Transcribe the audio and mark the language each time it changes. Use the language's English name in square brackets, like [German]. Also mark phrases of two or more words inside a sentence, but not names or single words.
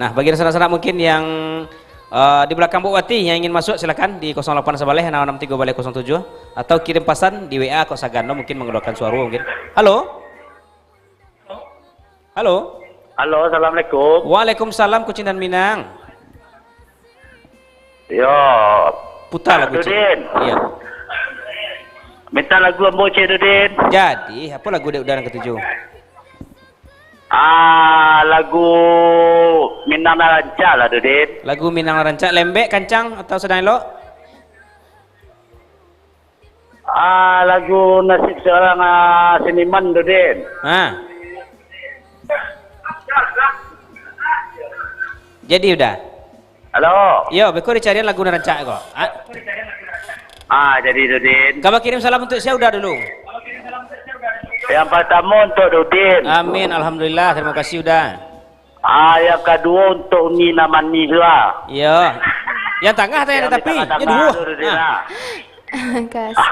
[Indonesian] Nah, bagi sanak-sanak mungkin yang di belakang Bu Wati yang ingin masuk silakan di 08 Sabaleh 663 Balai 07 atau kirim pesan di WA Kok Sagano mungkin menggunakan suara mungkin. Halo? Halo? Halo, assalamualaikum. Waalaikumsalam Kucing dan Minang. Yo. Putar lagu Cik. Dudin. Iya. [Minangkabau] Minta lagu Ambo Cik Dudin. [Indonesian] Jadi, apa lagu Dek Udara ke-7? Lagu Minang Rancak lah Dudin. [Minangkabau] Lagu Minang Rancak, lembek, kancang atau sedang elok? [Indonesian] Lagu Nasib Seorang Seniman Dudin. Jadi udah. Halo. [Minangkabau] Yo, beko dicarian lagu Rancak kok. [Indonesian] Jadi Dudin. Kamu kirim salam untuk saya udah dulu. Yang pertama untuk Dudin. Amin, alhamdulillah, terima kasih udah. Yang kedua untuk Nina Mani juga. Iya. Yang tengah atau yang di tepi? Ya dua. Makasih.